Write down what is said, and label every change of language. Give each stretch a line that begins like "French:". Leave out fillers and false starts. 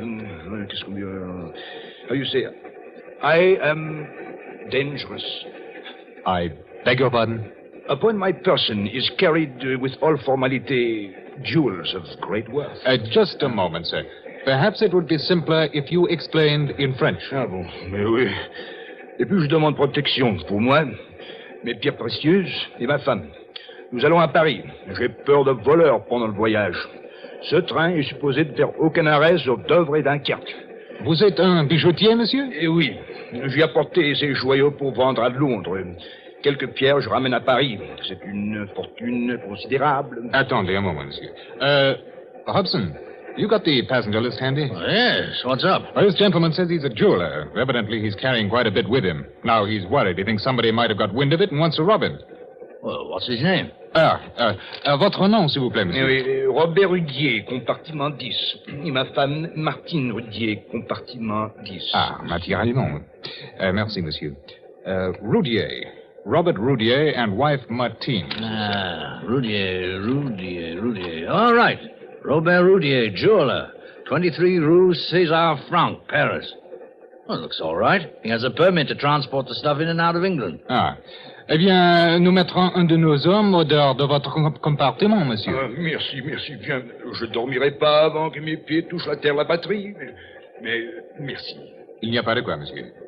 French: Qu'est-ce qu'on dit?
English: How you say? I am dangerous. I beg your pardon? Upon my person is carried with all formality jewels of great worth. Just a moment, sir. Perhaps it would be simpler if you explained in French.
French: Ah bon, mais oui. Et puis je demande protection pour moi, mes pierres précieuses et ma femme. Nous allons à Paris. J'ai peur de voleurs pendant le voyage. Ce train est supposé ne faire aucun arrêt sur Dover et Dunkerque. Vous êtes un bijoutier, monsieur? Eh oui. J'ai apporté ces joyaux pour vendre à Londres. Quelques pierres, je ramène à Paris. C'est une fortune considérable. Attendez un moment, monsieur.
English: Hobson, you got the passenger list handy? Oh, yes, what's up? Well, this gentleman says he's a jeweler. Evidently, he's carrying quite a bit with him. Now, he's worried. He thinks somebody might have got wind of it and wants to rob him. Well, what's his name?
French: Votre nom, s'il vous plaît, monsieur. Oui, Robert Rudier, compartiment 10. Et ma femme, Martine Rudier, compartiment 10. Ah, naturellement. Merci, monsieur. Rudier.
English: Robert Rudier and wife Martine. Rudier. All right. Robert Rudier, jeweler. 23 Rue César Franck, Paris. Well, looks all right. He has a permit to transport the stuff in and out of England. Ah.
French: Eh bien, nous mettrons un de nos hommes au dehors de votre compartiment, monsieur. Merci, bien. Je ne dormirai pas avant que mes pieds touchent la terre, la patrie. Mais merci. Il n'y a pas de quoi, monsieur.